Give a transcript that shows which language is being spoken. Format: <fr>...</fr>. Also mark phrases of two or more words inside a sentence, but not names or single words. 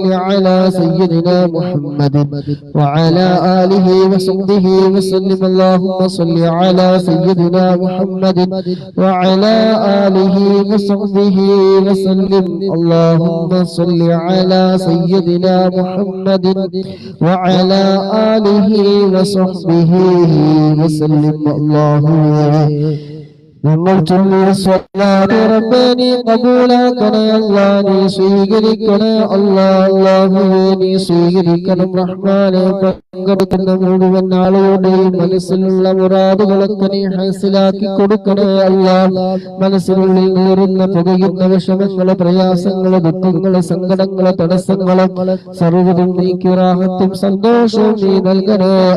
<ar>على سيدنا محمد وعلى آله وصحبه وسلم اللهم صل على سيدنا محمد وعلى آله وصحبه وسلم اللهم صل على سيدنا محمد وعلى آله وصحبه وسلم اللهم</ar> <ml>നമ്മൾ ചൊല്ലിയ സ്വലാത്ത് റബ്ബേ ഖബൂലാക്കണേ അല്ലാഹ് നീ സ്വീകരിക്കണേ അല്ലാഹ് നീ സ്വീകരിക്കണം റഹ്മാനേ പങ്കെടുക്കുന്ന മുഴുവൻ ആളുകളുടെയും മനസ്സിലുള്ള മുറാദുകളൊക്കെ നീ ഹാസിലാക്കി കൊടുക്കണേ അല്ലാഹ് മനസ്സിനുള്ളിൽ നീറുന്ന പുകയുന്ന വിഷമങ്ങള് പ്രയാസങ്ങള് ദുഃഖങ്ങള് സങ്കടങ്ങള് തടസ്സങ്ങള് സർവ്വതും നീക്കി റാഹത്തും സന്തോഷവും നീ നൽകണേ</ml>